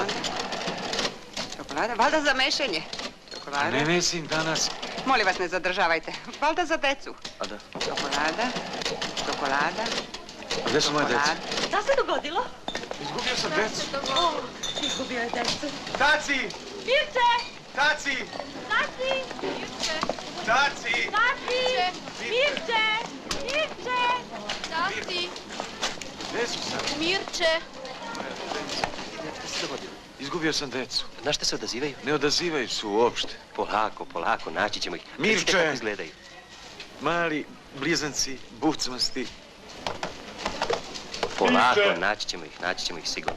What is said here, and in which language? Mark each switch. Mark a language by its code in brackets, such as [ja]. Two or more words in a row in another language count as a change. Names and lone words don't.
[sr] Čokolada, valjda za mešanje. Čokolada. Ne mesim danas. Molim vas, ne zadržavajte. Valjda za decu. A da. Čokolada, čokolada. A gdje su moje deca? Šta se dogodilo? Izgubio sam decu. Izgubio je decu. Taci! Mirče! Taci! Taci! Mirče! Taci! Taci! Mirče! Mirče! Taci! Gdje su sad? Mirče! Šta se dogodilo? Izgubio sam decu. Na šta se odazivaju? Ne odazivaju se uopšte. Polako, polako, naći ćemo ih. Mirče! Recite kako izgledaju. Mali, blizanci, bucmasti. Polako, naći ćemo ih sigurno.